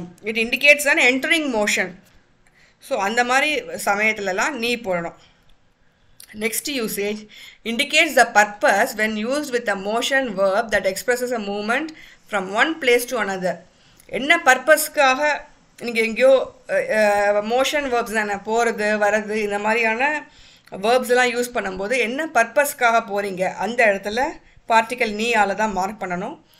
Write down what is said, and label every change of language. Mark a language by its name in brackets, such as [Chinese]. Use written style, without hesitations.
[English] It indicates an entering motion. [Tamil] So அந்த மாதிரி சமயத்துலலாம் நீ போடணும். [English] Next usage indicates the purpose when used with a motion verb that expresses a movement from one place to another. [Tamil] என்ன பர்பஸ்க்காக நீங்கள் எங்கேயோ motion verbs தானே, போகிறது வர்றது இந்த மாதிரியான வேர்ப்ஸ்லாம் யூஸ் பண்ணும்போது என்ன பர்பஸ்க்காக போகிறீங்க அந்த இடத்துல பார்ட்டிக்கல் நீயால் தான் மார்க் பண்ணணும்.